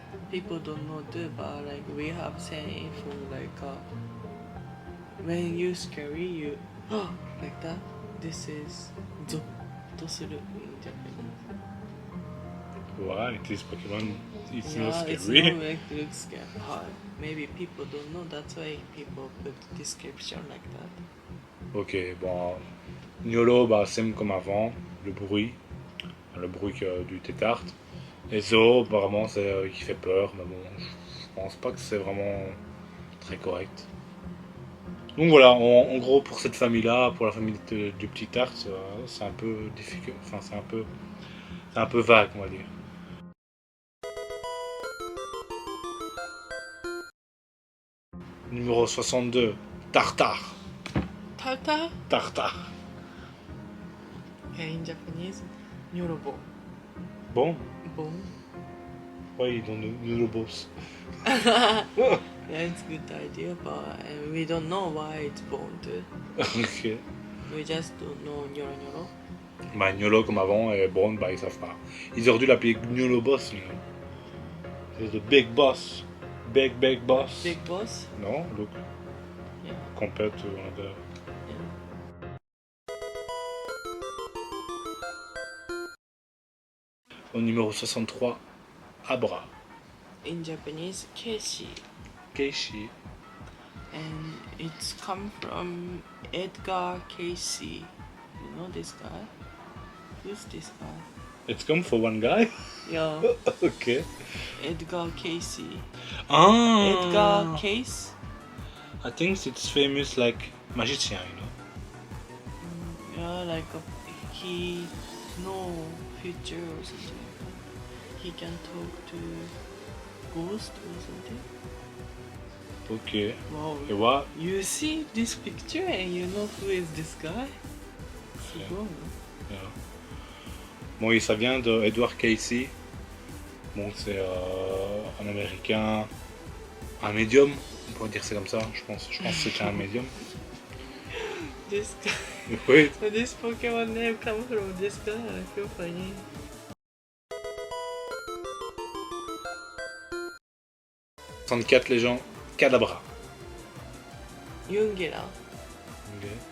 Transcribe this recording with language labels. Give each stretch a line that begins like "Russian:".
English: People don't know too, but like we have saying for like when you scary, you like that. This is zo to suru in Japanese.
French: Voilà,
English: it is Pokémon, it's Yeah, not it's scary. not like looks scary. Maybe people don't know. That's why people put description like that.
French: Ok, bon, Gnolo, bah same comme avant, le bruit du Tétart. Et Zo, apparemment, c'est qui fait peur, mais bon, je pense pas que c'est vraiment très correct. Donc voilà, en gros, pour cette famille-là, pour la famille du petit Tart, c'est un peu difficile, enfin, c'est un peu vague, on va dire. Numéro 62, Tartare. Tartar? Tartare.
English: In Japanese, nyorobo.
French: Bon, Bon. ouais, ils ont nos boss.
English: Yeah, it's a good idea, but we don't know why it's born to. Ok. We just don't know Nyoro Nyoro.
French: Bah, Gnolo comme avant, et Brown, bah, ils savent pas. Ils auraient dû l'appeler Gnolo Boss,
English: you know.
French: C'est
English: the big boss. Big boss. Big boss?
French: Non,
English: look, Yeah. compared to another. Yeah.
French: Au numéro 63, Abra.
English: In Japanese, Keishi. Keishi. And it's come from Edgar Casey. You know this guy? Who's this guy? It's come for one guy? Yeah, Ok. Edgar Casey. Ah! Edgar Case? I think it's famous like magician, you know. Yeah, like he know future or something like that. He can talk to ghost or something. Ok. Wow.
French: Et
English: what? You see this picture and you know who is this guy? Yeah. Wow. Yeah.
French: Bon, et ça vient de Edward Casey. Bon, c'est un Américain, un médium, on pourrait dire c'est comme ça. Je pense que c'était un médium.
English: This guy.
French: Oui.
English: So this Pokemon name comes from this guy. I feel funny.
French: Les gens, Kadabra. Yungera.
English: Ok.